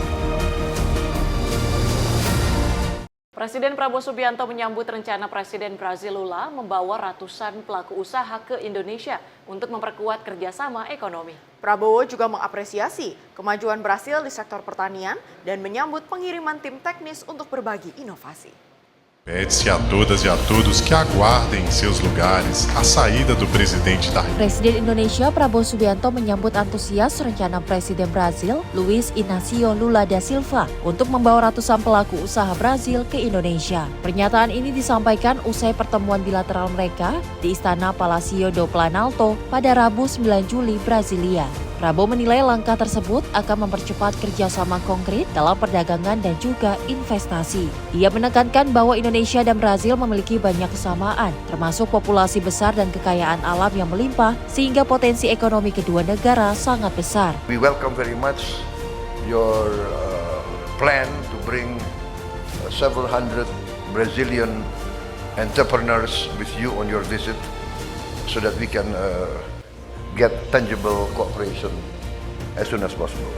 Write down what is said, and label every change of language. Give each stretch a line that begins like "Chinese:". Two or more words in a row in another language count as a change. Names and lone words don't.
Indonesian: Presiden Prabowo Subianto menyambut rencana Presiden Brazil Lula membawa ratusan pelaku usaha ke Indonesia untuk memperkuat kerjasama ekonomi. Prabowo juga mengapresiasi kemajuan Brasil di sektor pertanian dan menyambut pengiriman tim teknis untuk berbagi inovasi.
Portuguese: Pede-se a todas e a todos que aguardem em seus lugares a saída do presidente da República.
Indonesian: Presiden Indonesia Prabowo Subianto menyambut antusias rencana Presiden Brazil, Luiz Inácio Lula da Silva, untuk membawa ratusan pelaku usaha Brazil ke Indonesia. Pernyataan ini disampaikan usai pertemuan bilateral mereka di Istana Palácio do Planalto pada Rabu 9 Juli, Brasilia. Prabowo menilai langkah tersebut akan mempercepat kerjasama konkret dalam perdagangan dan juga investasi. Ia menekankan bahwa Indonesia dan Brazil memiliki banyak kesamaan, termasuk populasi besar dan kekayaan alam yang melimpah, sehingga potensi ekonomi kedua negara sangat besar.
English: We welcome very much your plan to bring several hundred Brazilian entrepreneurs with you on your visit so that we can get tangible cooperation as soon as possible.